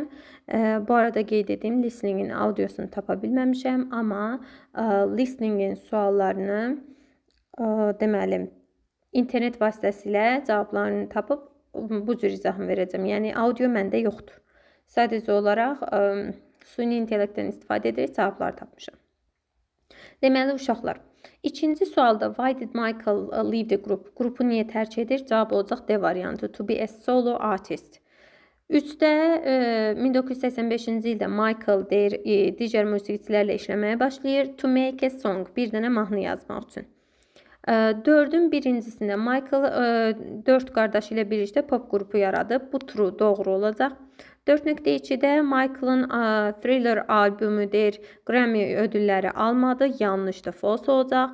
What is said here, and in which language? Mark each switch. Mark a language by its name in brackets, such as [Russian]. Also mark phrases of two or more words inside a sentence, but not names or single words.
[Azerbaijani] Bu arada qeyd edeyim, listeningin audiosunu tapa bilməmişəm, amma listeningin suallarını deməli internet vasitəsilə cavablarını tapıb bu cür izahını verəcəm. Yəni audio məndə yoxdur. Sadəcə olaraq süni intellektdən istifadə edərək cavabları tapmışam. Deməli uşaqlar, ikinci sualda [English] why did Michael leave the group? [Azerbaijani] Qrupu niyə tərk edir? Cavab olacaq D variantı, [English] to be a solo artist. [Azerbaijani] 3-də 1985-ci ildə Michael deyir, digər musiqiçilərlə işləməyə başlayır. [English] To make a song, [Azerbaijani] bir dənə mahnı yazmaq üçün. 4-ün birincisində Michael 4 qardaşı ilə birlikdə pop qrupu yaradıb. Bu true, doğru olacaq. 4.2-də Michael'ın Thriller albümüdür, Grammy ödülləri almadı, yanlışdır, false olacaq.